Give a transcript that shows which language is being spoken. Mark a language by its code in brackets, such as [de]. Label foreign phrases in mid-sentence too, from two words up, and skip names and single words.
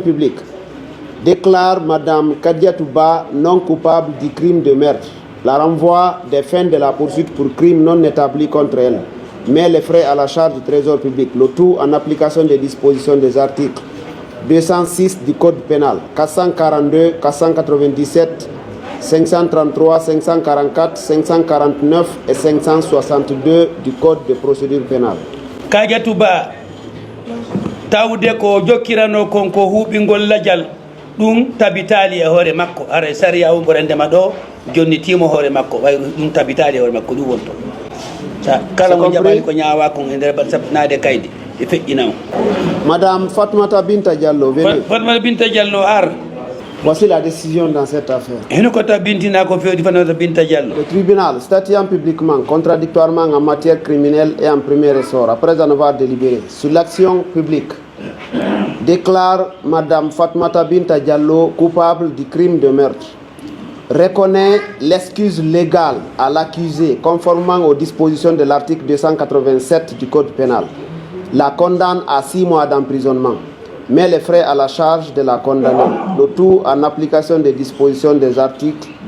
[fr] publique, déclare Mme Kadiatouba non coupable du crime de meurtre, la renvoie des fins de la poursuite pour crime non établi contre elle, mais les frais à la charge du trésor public, le tout en application des dispositions des articles 206 du Code pénal, 442, 497, 533, 544, 549 et 562 du Code de procédure pénale. [ff] Kadiatouba tawde ko jokkirano konko huɓingol lajal ɗum tabitali e hoore makko ara sariya o ɓorandema ɗo jonnitimo hoore makko way ɗum tabitali e hoore makko ɗum wonto sa kala mo jaɓani ko ñaawa kon e nder sabnade kaydi e feƴƴina o. [fr] Madame Fatoumata Binta Diallo, venez. [ff] Fatoumata Binta Diallo ar. [fr] Voici la décision dans cette affaire. Le tribunal, statuant publiquement, contradictoirement en matière criminelle et en premier ressort, après en avoir délibéré sur l'action publique, déclare Mme Fatoumata Binta Diallo coupable du crime de meurtre, reconnaît l'excuse légale à l'accusé conformément aux dispositions de l'article 287 du Code pénal, la condamne à 6 mois d'emprisonnement, mais les frais à la charge de la condamnée, le tout en application des dispositions des articles